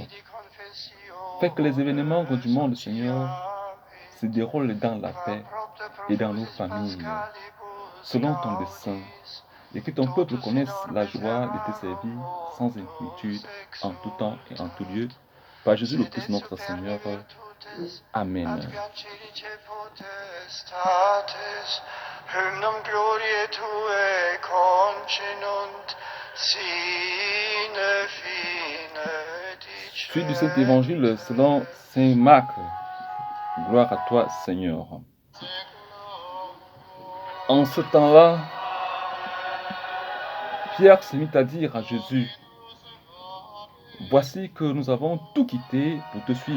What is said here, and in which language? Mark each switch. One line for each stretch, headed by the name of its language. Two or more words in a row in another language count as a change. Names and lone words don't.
French: Fais que les événements du monde, Seigneur, se déroulent dans la paix et dans nos familles, selon ton dessein, et que ton peuple connaisse la joie de te servir sans inquiétude, en tout temps et en tout lieu, par Jésus le Christ notre Seigneur. Amen.
Latin: Hymnum gloriae tuae continunt sine fine dicere.
French: Suite du Saint-Évangile selon Saint Marc. Gloire à toi, Seigneur. En ce temps-là, Pierre se mit à dire à Jésus, « Voici que nous avons tout quitté pour te suivre.